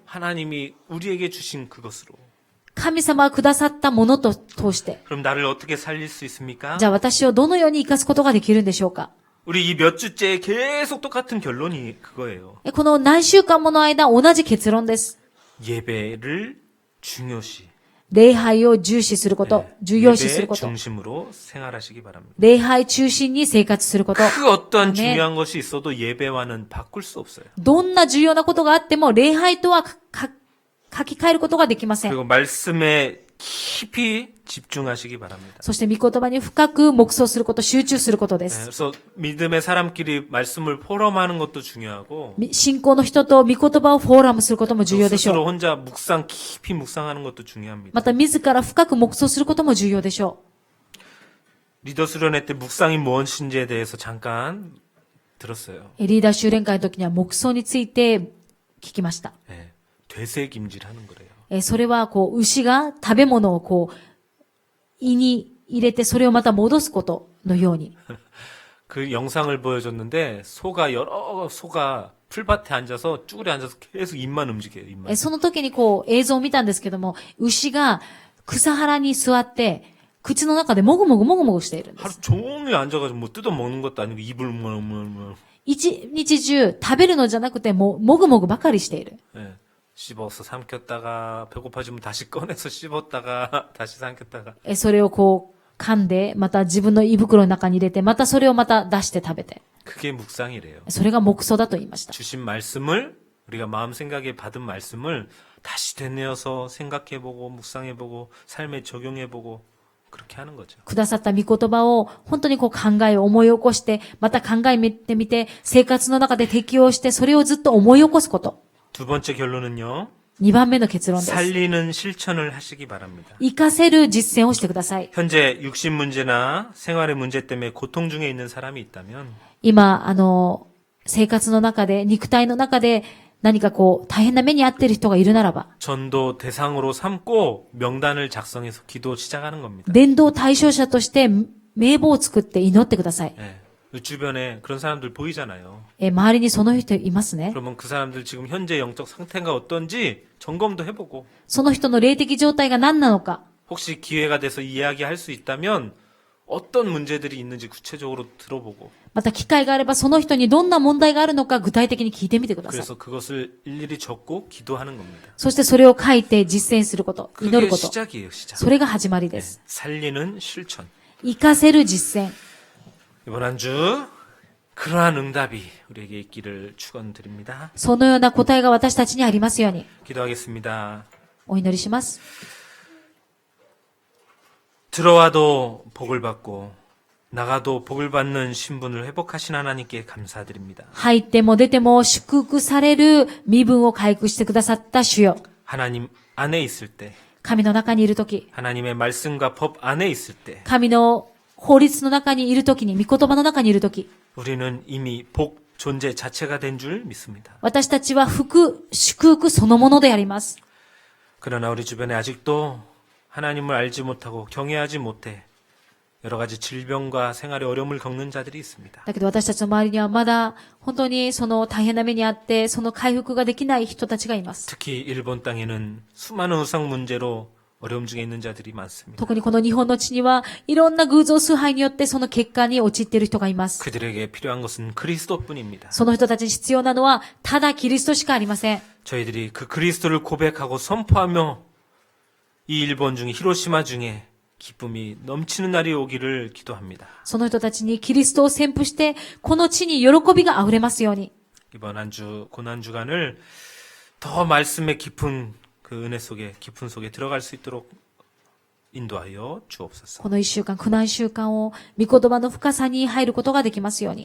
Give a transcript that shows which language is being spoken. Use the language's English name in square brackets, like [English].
[Korean] 하나님이 우리에게 주신 그것으로. [Japanese] 神様がくださったものと通して。 [Korean] 그럼 나를 어떻게 살릴 수 있습니까? [Japanese] じゃあ私をどのように生かすことができるんでしょうか。 [Korean] 우리 이 몇 주째 계속 똑같은 결론이 그거예요. [Japanese] この何週間もの間同じ結論です。 [Korean] 예배를 중요시. [Japanese] 礼拝を重視すること、重要視すること、 [Korean] 중심으로 생활하시기 바랍니다. [Japanese] 礼拝中心に生活すること。 [Korean] 그 어떠한 네. 중요한 것이 있어도 예배와는 바꿀 수 없어요. [Japanese] どんな重要なことがあっても、礼拝とは書き換えることができません。 [Korean] 그리고 말씀에 깊이 집중하시기 바랍니다. [Japanese] そして御言葉に深く黙想すること、集中することで [Korean] 네, [Japanese] す。 [Korean] 그래서 믿음의 사람끼리 말씀을 포럼하는 것도 중요하고 [Japanese] 信仰の人と御言葉をフォーラムすることも重要でしょ [Korean] 스스로 [Japanese] う。 [Korean] 혼자 묵상 깊이 묵상하는 것도 중요합니다. [Japanese] また自ら深く黙想することも重要でしょ [Korean] 리더 수련회 때 묵상이 무엇인지에 대해서 잠깐 들었어요. [Japanese] う。リーダー修練会の時には黙想について聞きました。 [Korean] 네, 되새김질하는 거래요. [Japanese] それは牛が食べ物を胃に入れてそれをまた戻すことのように。 [Korean] 그 영상을 보여줬는데 여러 소가 풀밭에 앉아서 쭈그려 앉아서 계속 입만 움직여요. 입만. [Japanese] その時に映像を見たんですけども、牛が草原に座って、口の中でもぐもぐもぐもぐしているんで [Korean] 하루 [Japanese] す。 [Korean] 종일 앉아가지고 뭐 뜯어 먹는 것도 아니고 입을 [Japanese] 一日中食べるのじゃなくてもぐもぐばかりしている。 [Korean] 네, 씹어서 삼켰다가 배고파지면 다시 꺼내서 씹었다가 다시 삼켰다가 [Japanese] それを噛んで、また自分の胃袋の中に入れて、またそれをまた出して食べて。 [Korean] 그게 묵상이래요. [Japanese] それが黙想だと言いました。 [Korean] 주신 말씀을 우리가 마음 생각에 받은 말씀을 다시 되뇌어서 생각해보고 묵상해보고 삶에 적용해보고 그렇게 하는 거죠. [Japanese] くださった御言葉を本当に考えを思い起こして、また考えてみて、生活の中で適応して、それをずっと思い起こすこと。 [Korean] 두 번째 결론은요. [Japanese] 2番目の結論です。 [Korean] 살리는 실천을 하시기 바랍니다. [Japanese] 活かせる実践をしてください。 [Korean] 현재 육신 문제나 생활의 문제 때문에 고통 중에 있는 사람이 있다면 [Japanese] 今、生活の中で、肉体の中で何か大変な目に遭っている人がいるならば、 [Korean] 전도 대상으로 삼고 명단을 작성해서 기도 시작하는 겁니다. [Japanese] 伝道対象者として名簿を作って祈ってください。 [Korean] 예. 주변에 그런 사람들 보이잖아요. [Japanese] 周りにその人いますね。 [Korean] 그러면 그 사람들 지금 현재 영적 상태가 어떤지 점검도 해보고 [Japanese] その人の霊的状態が何なのか、 [Korean] 혹시 기회가 돼서 이야기할 수 있다면 어떤 문제들이 있는지 구체적으로 들어보고 [Japanese] また機会があればその人にどんな問題があるのか具体的に聞いてみてください。 [Korean] 그래서 그것을 일일이 적고 기도하는 겁니다. [Japanese] そしてそれを書いて実践すること、祈 [Korean] 그게 [Japanese] ること。 [Korean] 시작이에요, 시작. [Japanese] それが始まりで [Korean] 네, [Japanese] す。 [Korean] 살리는 실천. [Japanese] 活かせる実践。 [Korean] 이번 한 주 그러한 응답이 우리에게 있기를 축원드립니다. [Japanese] そのような答えが私たちにありますように。 [Korean] 기도하겠습니다. [Japanese] お祈りします。 [Korean] 들어와도 복을 받고 나가도 복을 받는 신분을 회복하신 하나님께 감사드립니다. [Japanese] 入っても出ても祝福される身分を回復してくださった主よ。 [Korean] 하나님 안에 있을 때, [Japanese] 神の中にいるとき、 [Korean] 하나님의 말씀과 법 안에 있을 때, [Japanese] 神の法律の中にいるときに、御言葉の中にいるとき、 [Korean] 우리는 이미 복 존재 자체가 된 줄 믿습니다. [Japanese] 私たちは祝福そのものであります。 [Korean] 그러나 우리 주변에 아직도 하나님을 알지 못하고 경외하지 못해 여러 가지 질병과 생활의 어려움을 겪는 자들이 있습니다. [Japanese] だけど私たちの周りにはまだ本当にその大変な目にあってその回復ができない人たちがいます。 [Korean] 특히 일본 땅에는 수많은 의상 문제로 어려움 중에 있는 자들이 많습니다. [Japanese] 特にこの日本の地にはいろんな偶像崇拝によってその結果に陥っている人がいます。 [Korean] 그들에게 필요한 것은 그리스도뿐입니다. [Japanese] その人たちに必要なのはただキリストしかありません。 [Korean] 저희들이 그 그리스도를 고백하고 선포하며 이 일본 중에 히로시마 중에 기쁨이 넘치는 날이 오기를 기도합니다. [Japanese] その人たちにキリストを宣布してこの地に喜びが溢れますように。 [Korean] 이번 한 주 고난 주간을 더 말씀의 깊은 그 은혜 속에 깊은 속에 들어갈 수 있도록 인도하여 주옵소서. [Japanese] この一週間、苦難週間を御言葉の深さに入ることができますように。